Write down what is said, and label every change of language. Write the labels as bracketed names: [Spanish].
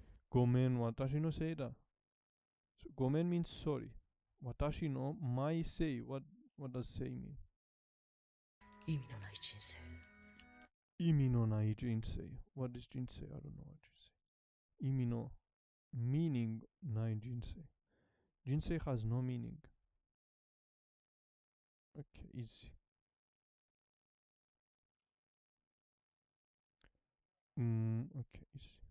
[Japanese] ごめん、私のせいだ。 [English] So ごめん means sorry. 私の my say. What does say mean? [Japanese] 意味のない人生意味のない人生。 [English] What is 人生? I don't know what 人生。 [Japanese] 意味の meaning ない人生。 [English] 人生 has no meaning. Okay, easy. Okay, easy.